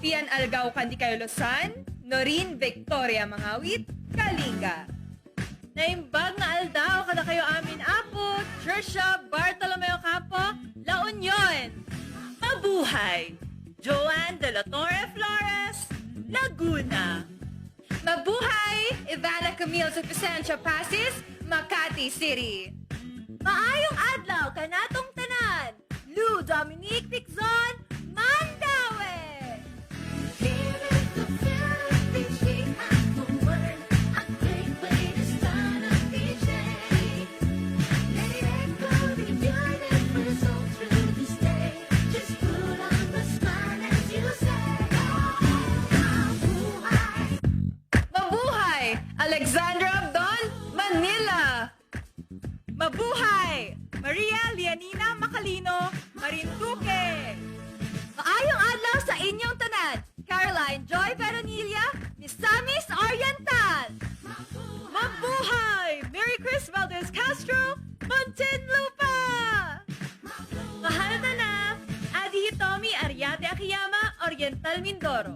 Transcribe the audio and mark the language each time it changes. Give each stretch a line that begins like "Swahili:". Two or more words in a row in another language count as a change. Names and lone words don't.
Filipino: Algao Kandi Losan, Norin Victoria Mangawit, Kalinga.
Iloko: Naimbag nga aldaw kada kayo amin apo, Trisha Bartolomeo Campo, La Union.
Filipino: Mabuhay! Joanne De La Torre Flores, Laguna. Mabuhay! Ivana Camille sa Vicencio Pasis, Makati City.
Cebuano: Maayong adlaw kanatong tanan, Lou Dominique Pixon, Mandaue.
English: Here in the Philippines, we have the word, a great way to start a DJ. Let it echo the unit for the soul through this day. Just put on the smile as you say,
Filipino: mabuhay. Mabuhay! Alexandra Abdon, Manila. Mabuhay! Maria Lianina Macalino, Marinduque.
Cebuano: Maayong adlaw sa inyong tanan, Caroline Joy Veronilla, Misamis Oriental.
Filipino: Mabuhay! Mary Chris Valdez Castro, Muntinlupa. Mahal na, Adi Hitomi Ariate Akiyama, Oriental Mindoro.